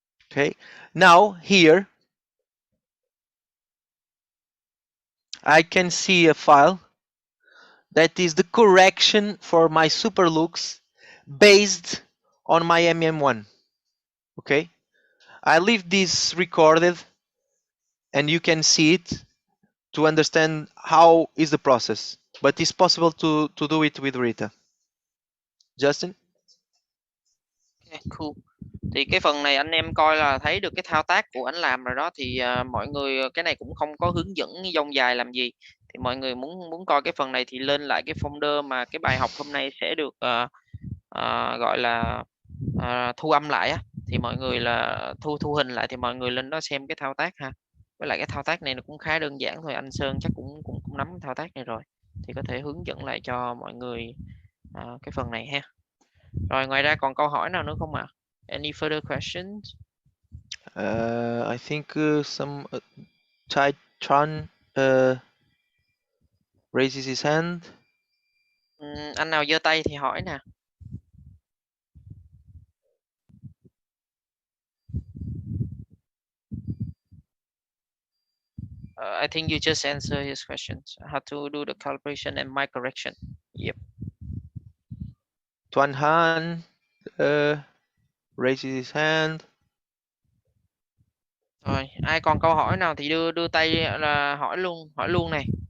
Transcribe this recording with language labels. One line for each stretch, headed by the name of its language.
English: Okay. Now here I can see a file that is the correction for my superlooks based on my MM1. Okay. I leave this recorded and you can see it to understand how is the process. But it's possible to do it with Rita. Justin? Okay, cool.
Vietnamese: Thì cái phần này anh em coi là thấy được cái thao tác của anh làm rồi đó, thì mọi người cái này cũng không có hướng dẫn dông dài làm gì, thì mọi người muốn coi cái phần này thì lên lại cái folder mà cái bài học hôm nay sẽ được gọi là thu âm lại á, thì mọi người là thu hình lại, thì mọi người lên đó xem cái thao tác ha. Với lại cái thao tác này nó cũng khá đơn giản thôi, anh Sơn chắc cũng nắm cái thao tác này rồi, thì có thể hướng dẫn lại cho mọi người cái phần này ha. Rồi ngoài ra còn câu hỏi nào nữa không ạ?
English: Any further questions? I think some Tron raises his hand.
Vietnamese: Anh nào giơ tay thì hỏi nè.
English: I think you just answer his questions. How to do the calibration and mic correction. Yep. Tuan Han raises his hand.
Vietnamese: Rồi, ai còn câu hỏi nào thì đưa tay là hỏi luôn này.